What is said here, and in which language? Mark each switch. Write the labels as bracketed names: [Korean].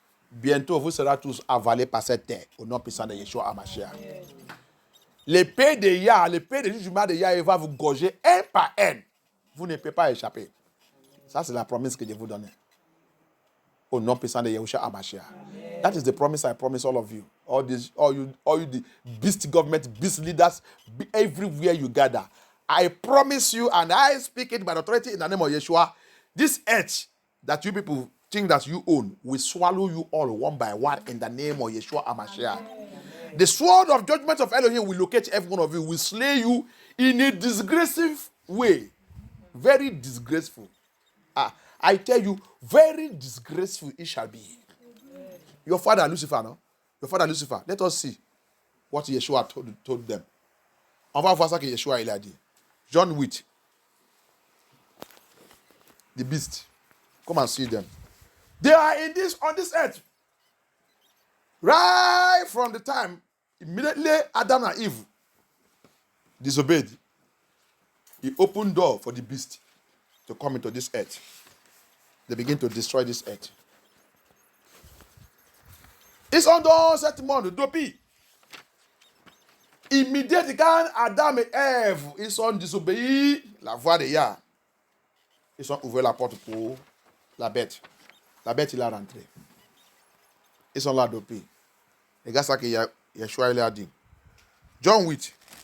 [French] Bientôt, vous serez tous avalés par cette terre, au nom puissant de Yeshua HaMashiach. L'épée de Yah, l'épée de jugement de Yah, il va vous gorger un par un. Vous ne pouvez pas échapper. Ça, c'est la promesse que je vous donne. Au nom puissant de Yeshua HaMashiach. [English] That is the promise I promise all of you. All you the beast government, beast leaders, everywhere you gather. I promise you, and I speak it by the authority in the name of Yeshua, this earth that you people think that you own will swallow you all one by one in the name of Yeshua HaMashiach. The sword of judgment of Elohim will locate every one of you, will slay you in a disgraceful way. Very disgraceful. I tell you, very disgraceful it shall be. Your father Lucifer, no? Your father Lucifer. Let us see what Yeshua told them. [French] On va voir ça que Yeshua il a dit. [English] John 8. The beast. Come and see them. They are on this earth. Right from the time immediately Adam and Eve disobeyed. He opened door for the beast to come into this earth. They begin to destroy this earth. [French] Ils sont dans cette monde depuis. Immédiatement, quand Adam et Ève, ils sont désobéis la voix de Yah, ils ont ouvert la porte pour la bête. La bête, il a rentré. Ils sont là depuis. Regarde ça que Yeshua il a dit. John 8.